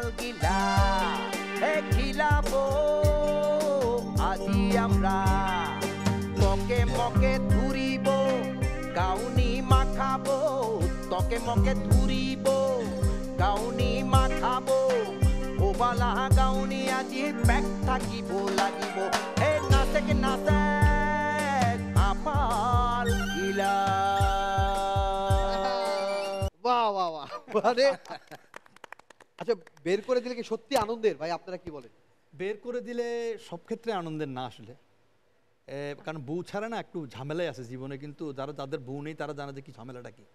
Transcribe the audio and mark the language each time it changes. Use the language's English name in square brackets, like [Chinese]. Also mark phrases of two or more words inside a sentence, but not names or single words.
[Rangpuri] গিলা এ গিলাবো আজি আমরা তকে মকে ধুরিব গাউনি মাখাবো তকে মকে ধুরিব গাউনি মাখাবো ওবালা গাউনি আজি পেক থাকিব লাগিব হে নাচে কে নাচে আপাল গিলা। [Bangla] বাহ বাহ বাহ, মানে আচ্ছা, বের করে দিলে কি সত্যি আনন্দের ভাই, আপনারা কি বলেন? বের করে দিলে সব ক্ষেত্রে আনন্দের না আসলে, কারণ বউ ছাড়া না একটু ঝামেলাই আছে জীবনে, কিন্তু যারা যাদের বউ নেই তারা জানে যে কি ঝামেলাটা কি।